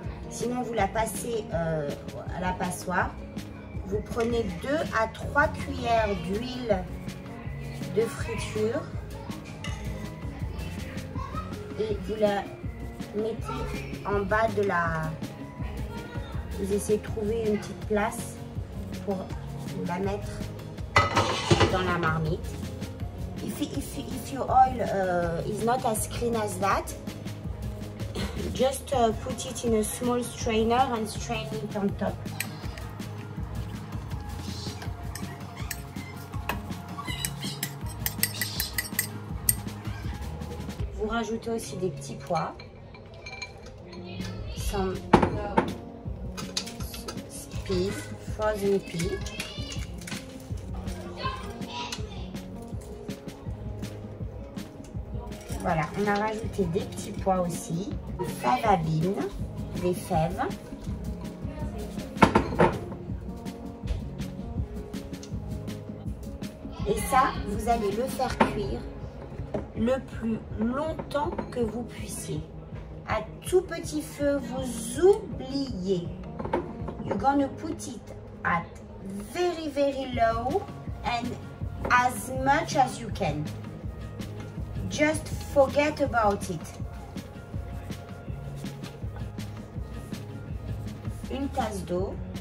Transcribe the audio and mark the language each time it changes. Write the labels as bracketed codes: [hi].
[fr] Sinon vous la passez à la passoire. Vous prenez 2 à 3 cuillères d'huile de friture et vous la mettez en bas de la... Vous essayez de trouver une petite place pour la mettre dans la marmite. [en] If your oil is not as clean as that, just put it in a small strainer and strain it on top. [fr] Vous rajoutez aussi des petits pois, [en] some peas, frozen peas. [fr] Voilà, on a rajouté des petits pois aussi, des fèves à [en] bean, [fr] des fèves. Et ça, vous allez le faire cuire le plus longtemps que vous puissiez. À tout petit feu, vous oubliez. [en] You're gonna put it at very, very low and as much as you can. Just forget about it. [fr] Une tasse d'eau.